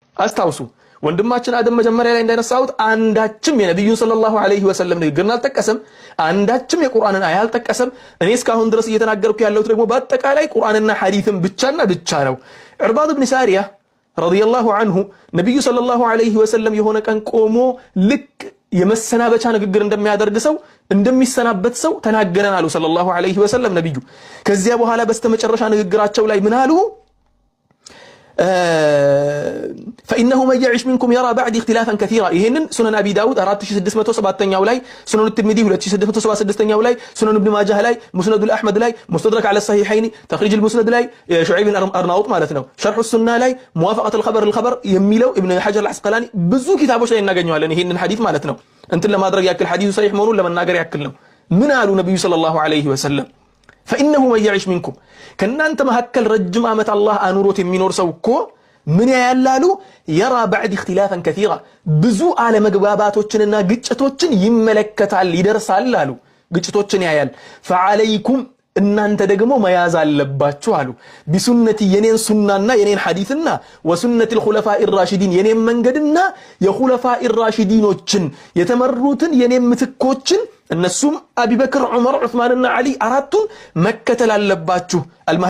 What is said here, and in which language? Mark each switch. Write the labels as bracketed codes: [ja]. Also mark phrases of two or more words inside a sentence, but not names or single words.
[am] አስታውሱ ወንድማችን አደም መጀመሪያ ላይ እንዳነሳሁት አንዳችም የነብዩን [ar] صلى الله عليه وسلم [am] ንግግርን አልጠቀሰም። አንዳችም የቁርአንን አያ አልጠቀሰም። እኔ እስካሁን ድረስ እየተናገርኩ ያለሁት ደግሞ በአጠቃላይ ቁርአንና ሐዲስን ብቻና ብቻ ነው። ዒርባድ ብን ሳሪያ [ar] رضي الله عنه [am] ነብዩ [ar] صلى الله عليه وسلم [am] የሆነ ቀን ቆሞ ልክ የመሰናበቻ ንግግር እንደሚያደርግ ሰው እንደሚሰናበት ሰው ተናገረን አሉ [ar] صلى الله عليه وسلم [am] ነብዩ። ከዚያ በኋላ በስተመጨረሻ ንግግራቸው ላይ ምን አሉ? [ar] فإنه من يعش منكم يرى بعد اختلافا كثيرا [am] ይሄንን ሱነን አቢ ዳውድ 4607ኛው ላይ ሱነን ትርሚዚ 2666ኛው ላይ ሱነን ኢብኑ ማጃህ ላይ ሙስነድ አልአህመድ ላይ ሙስተድረክ على الصحيحين ተኽሪጅ المسند ላይ ሹዐይብ አርናውጥ ማለት ነው ሸርሕ ሱና ላይ ሙዋፈቀት الخبر የሚለው ኢብኑ ሐጀር አልዐስቀላኒ ብዙ ኪታቦች ላይ እናገኘዋለን ይሄንን ሐዲስ ማለት ነው። እንትን ለማድረግ ያክል ሐዲሱ ሰሒህ መሆኑን ለመናገር ያክል ነው። ምን አሉ ነብዩ [ar] صلى الله عليه وسلم? فإنه من يعش منكم [am] ከናንተ መሐከል ረጅም ዓመት አላህ አኑሮት የሚኖር ሰው እኮ ምን ያያላሉ? የራ [ar] بعد اختلافا كثيرا [am] ብዙ አለመግባባቶችንና ግጭቶችን ይመለከታል ይደርሳል አሉ። ግጭቶችን ያያል። فعليكم እናንተ ደግሞ መያዝ አለባችሁ አሉ። ቢሱነቲ የኔን ሱናና የኔን ሐዲስና ወሱነቲ [ar] الخلفاء الراشدين [am] የኔን መንገድና የኹለፋኢ الراشديኖችን የተመሩትን የኔን ምትኮችን እነሱም አቡበክር ዑመር ዑስማንና አሊ አራቱን መከተል አለባችሁ።